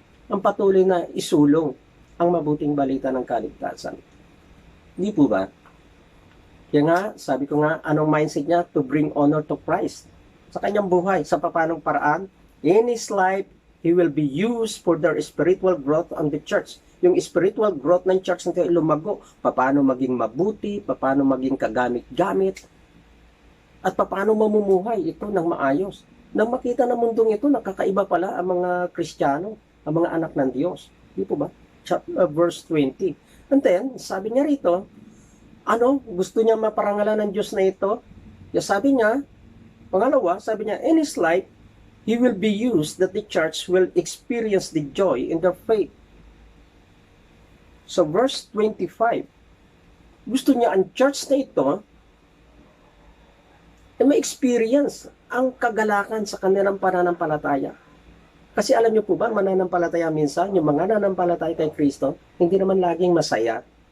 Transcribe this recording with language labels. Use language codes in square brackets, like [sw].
[tl] Ang patuloy na isulong ang mabuting balita ng kaligtasan. Di po ba? Kaya nga, sabi ko nga, anong mindset niya? [en] To bring honor to Christ. [tl] Sa kanyang buhay, sa papanong paraan, [en] in his life, he will be used for their spiritual growth on the church. [tl] Yung spiritual growth ng church nito ay lumago. Paano maging mabuti, paano maging kagamit-gamit, at paano mamumuhay ito ng maayos. Nang makita ng mundong ito, nakakaiba pala ang mga Kristiyano, ang mga anak ng Diyos. Di po ba? Verse 20. [en] And then, [tl] sabi niya rito, gusto niya maparangalan ng Diyos na ito? Sabi niya, pangalawa, sabi niya, [en] in his life, he will be used that the church will experience the joy in their faith. [tl] So verse 25, gusto niya ang church na ito may experience ang kagalakan sa kanilang pananampalataya. Kasi alam niyo po ba, mananampalataya minsan, yung mga nananampalataya kay Kristo, hindi naman laging masaya.